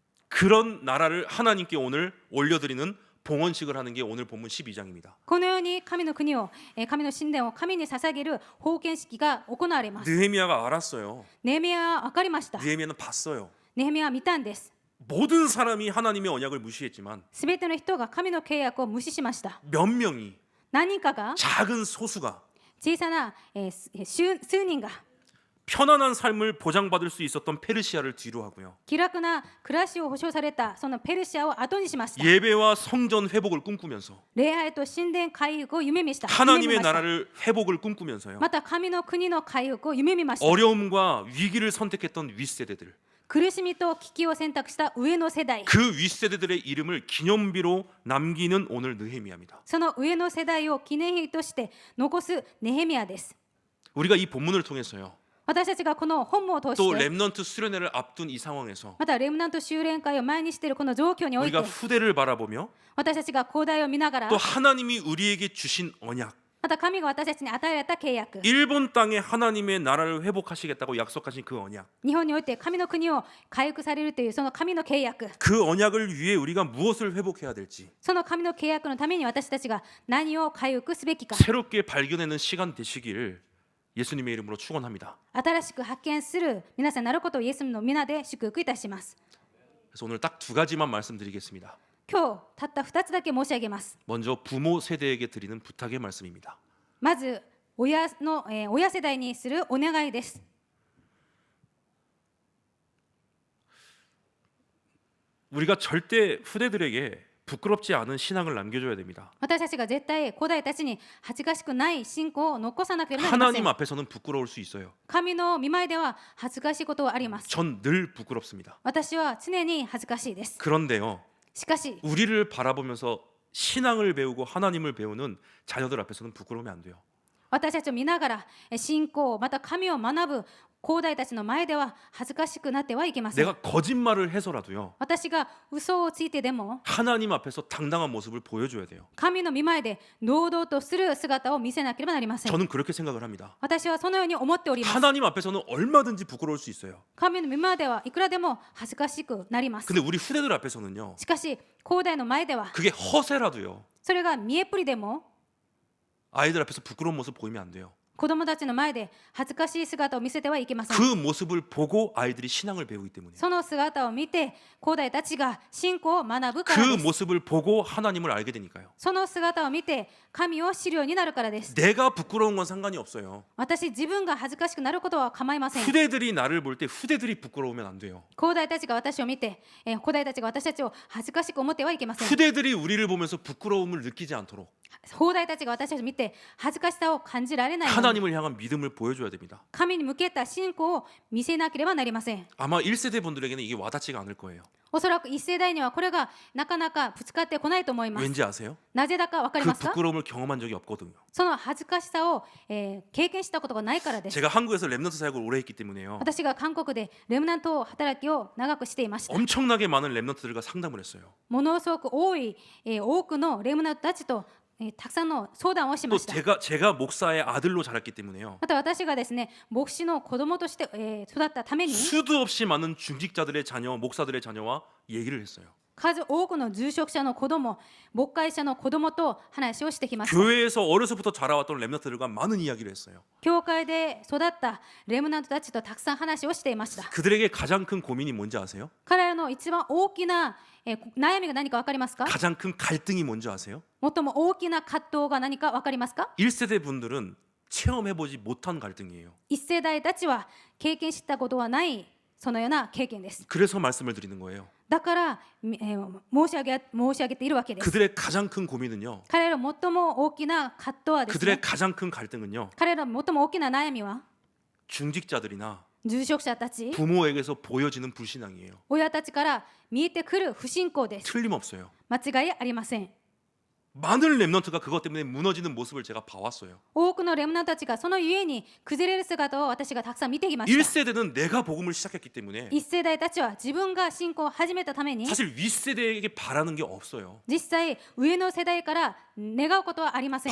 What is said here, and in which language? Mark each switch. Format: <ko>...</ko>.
<ko>그런 나라를 하나님께 오늘 올려드리는 봉헌식을 하는 게 오늘 본문 12장입니다.</ko> <ja>このように神の国を、神の神殿を神に捧げる奉献式が行われます。</ja> <ko>느헤미야가 알았어요.</ko> <ja>ネヘミヤは分かりました。</ja> <ko>느헤미야는 봤어요.</ko> <ja>ネヘミヤは見たんです。</ja> <ko>모든 사람이 하나님의 언약을 무시했지만</ko> <ja>すべての人が神の契約を無視しました。</ja> <ko>몇 명이</ko> <ja>何人かが</ja> <ko>작은 소수가</ko> <ja>小さな、数人が</ja> <ko>편안한 삶을 보장받을 수 있었던 페르시아를 뒤로 하고요.</ko> <ja>気楽な暮らしを保障されたそのペルシアを後にしました。</ja> <ko>예배와 성전 회복을 꿈꾸면서</ko> <ja>礼拝と神殿回復を夢見した。</ja> <ko>하나님의 나라를 회복을 꿈꾸면서요.</ko> <ja>また神の国の回復を夢見ました。</ja> <ko>어려움과 위기를 선택했던 윗세대들</ko> <ja>苦しみと危機を選択した上の世代、</ja> <ko>그 윗세대들의 이름을 기념비로 남기는 오늘 느헤미야입니다.</ko> <ja>その上の世代を記念碑として残すネヘミヤです。</ja> <ko>우리가 이 본문을 통해서요.</ko> <ja>私たちがこの本文を通</ja> <ko>또</ko> <ja>して</ja> <ko>렘넌트 수련회를 앞둔 이 상황에서</ko> <ja>またレムナント修練会を前にしているこの状況において</ja> <ko>우리가 후대를 바라보며</ko> <ja>私たちが広大を見ながら</ja> <ko>또 하나님이 우리에게 주신 언약</ko> <ja>また神が私たちに与えられた契約</ja> <ko>일본 땅에 하나님의 나라를 회복하시겠다고 약속하신 그 언약</ko> <ja>日本において神の国を回復されるというその神の契約</ja> <ko>그 언약을 위해 우리가 무엇을 회복해야 될지</ko> <ja>その神の契約のために私たちが何を回復すべきか</ja> <ko>새롭게 발견하는 시간 되시기를 예수님의 이름으로 축원합니다.</ko> <ja>新しく発見する皆さんになることをイエスの皆で祝福いたします。</ja> <ko>그래서 오늘 딱 두 가지만 말씀드리겠습니다.</ko> <ja>今日たった2つだけ申し上げます。</ja> <ko>먼저 부모 세대에게 드리는 부탁의 말씀입니다.</ko> <ja>まず親世代にするお願いです。</ja> <ko>우리가 절대 후대들에게 부끄럽지 않은 신앙을 남겨줘야 됩니다.</ko> <ja>私たちが絶対古代たちに恥ずかしくない信仰を残さなければなりませ</ja> <ko>하나님</ko> <ja>ん。</ja> <ko>앞에서는 부끄러울 수 있어요.</ko> <ja>神の御前では恥ずかしいことはあります。</ja> <ko>전 늘 부끄럽습니다.</ko> <ja>私は常に恥ずかしいです。</ja> <ko>그런데요,</ko> <ja>しかし</ja> <ko>우리를 바라보면서 신앙을 배우고 하나님을 배우는 자녀들 앞에서는 부끄러우면 안 돼요.</ko> <ja>私たちを見ながら信仰また神を学ぶ後代たちの前では恥ずかしくなってはいけません。</ja> <ko>내가 거짓말을 해서라도요,</ko> <ja>私が嘘をついてでも</ja> <ko>하나님 앞에서 당당한 모습을 보여줘야 돼요.</ko> <ja>神の御前で堂々とする姿を見せなければなりません。</ja> <ko>저는 그렇게 생각을 합니다.</ko> <ja>私はそのように思っております。</ja> <ko>하나님 앞에서는 얼마든지 부끄러울 수 있어요.</ko> <ja>神の御前ではいくらでも恥ずかしくなります。</ja> <ko>근데 우리 후대들 앞에서는요,</ko> <ja>しかし後代の前では</ja> <ko>그게 허세라도요,</ko> <ja>それが見えっぷりでも</ja> <ko>아이들 앞에서 부끄러운 모습 보이면 안 돼요.</ko> <ja>子供たちの前で恥ずかしい姿を見せてはいけません。</ja> <ko>그 모습을 보고 아이들이 신앙을 배우기 때문에</ko> <ja>その姿を見て後代たちが信仰を学ぶか</ja> <ko>그</ko> <ja>らです。</ja> <ko>모습을 보고 하나님을 알게 되니까요.</ko> <ja>その姿を見て神を知るようになるからです。</ja> <ko>내가 부끄러운 건 상관이 없어요.</ko> <ja>私自分が恥ずかしくなることは構いません。</ja> <ko>후대들이 나를 볼 때 후대들이 부끄러우면 안 돼요.</ko> <ja>後代たちが私を見て、後代たちが私たちを恥ずかしく思ってはいけません。</ja> <ko>후대들이 우리를 보면서 부끄러움을 느끼지 않도록</ko> <ja>後代たちが私たちを見て恥ずかしさを感じられないように</ja> <ko>하나님을 향한 믿음을 보여줘야 됩니다.</ko> <ja>神に向けた信仰を見せなければなりません。</ja> <ko>아마 1세대 분들에게는 이게 와닿지가 않을 거예요.</ko> <ja>おそらく一世代にはこれがなかなかぶつかってこないと思います。</ja> <ko>왠지 아세요?</ko> <ja>なぜだか分かり</ja> <ko>그</ko> <ja>ますか？</ja> <ko>부끄러움을 경험한 적이 없거든요.</ko> <ja>その恥ずかしさを、経験したことがないからです。</ja> <ko>제가 한국에서 랩넌트 사역을 오래 했기 때문에요.</ko> <ja>私が韓国でレムナント働きを長くしていました。</ja> <ko>엄청나게 많은 랩넌트들과 상담을 했어요.</ko> <ja>ものすごく多くのレムナントたちと、たくさんの相談をしま</ja> <ko>또</ko> <ja>した。</ja> <ko>제가 목사의 아들로 자랐기 때문에요.</ko> <ja>また私がですね、牧師の子供として、育ったために</ja> <ko>수도 없이 많은 중직자들의 자녀, 목사들의 자녀와 얘기를 했어요.</ko> <ja>数多くの住職者の子供、牧会者の子供と話をしてきました。</ja> <ko>교회에서 어려서부터 자라왔던 랩넌트들과 많은 이야기를 했어요.</ko> <ja>教会で育ったレムナントたちとたくさん話をしていました。</ja> <ko>그들에게 가장 큰 고민이 뭔지 아세요?</ko> <ja>彼らの一番大きな、悩みが何か分かりますか？</ja> <ko>가장 큰 갈등이 뭔지 아세요?</ko> <ja>最も大きな葛藤が何か分かりますか？</ja> <ko>1세대 분들은 체험해보지 못한 갈등이에요.</ko> <ja>一世代たちは経験したことはないそのような経験です。</ja> <ko>그래서 말씀을 드리는 거예요.</ko> <ja>だから、申し上げているわけです。</ja> <ko>그들의 가장 큰 고민은요.</ko> <ja>彼らの最も大きな葛藤はです</ja> <ko>그들의</ko> <ja>ね、</ja> <ko>가장 큰 갈등은요.</ko> <ja>彼らの最も大きな悩みは</ja> <ko>중직자들이나</ko> <ja>住職者たち、</ja> <ko>부모에게서 보여지는 불신앙이에요.</ko> <ja>親たちから見えてくる不信仰です。</ja> <ko>틀림없어요.</ko> <ja>間違いありません。</ja> <ko>많은 렘넌트가 그것 때문에 무너지는 모습을 제가 봐왔어요.</ko> <ja>多くのレムナントたちがそのゆえに崩れる姿を私がたくさん見てきました。</ja> <ko>1세대는 내가 복음을 시작했기 때문에</ko> <ja>1世代たちは自分が信仰を始めたために</ja> <ko>사실 윗세대에게 바라는 게 없어요.</ko> <ja>実際上の世代から願うことはありません。</ja>